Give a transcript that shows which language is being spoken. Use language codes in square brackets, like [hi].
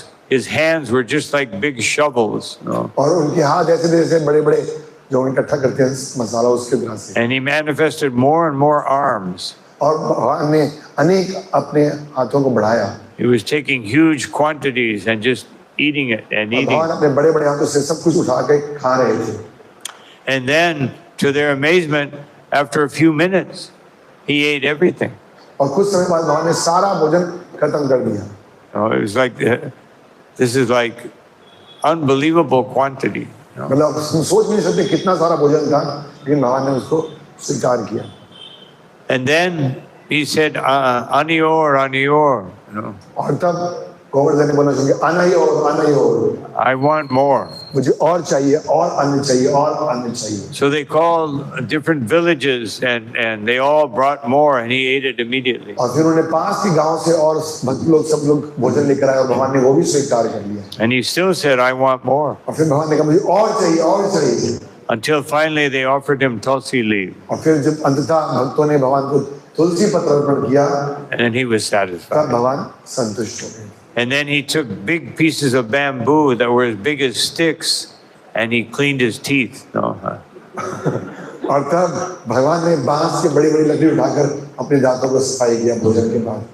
[en] His hands were just like big shovels. No? [hi] और उनके हाथ ऐसे जैसे बड़े बड़े जो इकट्ठा करते हैं मसाला उसके तरह से। [en] And he manifested more and more arms. [hi] और भगवान ने अनेक अपने हाथों को बढ़ाया। [en] He was taking huge quantities and just eating it and [hi] और [en] eating. [hi] भगवान अपने बड़े बड़े हाथों से सब कुछ उठा के खा रहे थे। [en] And then, to their amazement, after a few minutes, he ate everything. [hi] और कुछ समय बाद भगवान ने सारा भोजन खत्म कर दिया। [en] It was like, this is like unbelievable quantity. [hi] मतलब सोच भी नहीं सकते कितना सारा भोजन था लेकिन भगवान ने उसको स्वीकार किया। [en] And then he said, [hi] Anior, Anior. और तब गोवर्धन ने बोला शुरू किया, आना ही और [en] I want more. [hi] मुझे और चाहिए, और अन्न चाहिए, और अन्न चाहिए। [en] So they called different villages and they all brought more and he ate it immediately. [hi] और फिर उन्हें पास के गांव से और भक्त लोग सब लोग भोजन लेकर आए और भगवान ने वो भी स्वीकार कर लिया। [en] And he still said, I want more. [hi] और फिर भगवान ने कहा मुझे और चाहिए। [en] Until finally they offered him tulsi leaf. [hi] और फिर जब अंततः भक्तों ने भगवान को तुलसी पत्र अर्पण किया, [en] And then he was [hi] तब [en] satisfied. [hi] भगवान संतुष्ट हो गए। [en] And then he took big pieces of bamboo that were as big as sticks and he cleaned his teeth. No, huh? [hi] और तब भगवान ने बांस के बड़ी बड़ी लकड़ी उठाकर अपने दांतों को सफाई किया भोजन के बाद।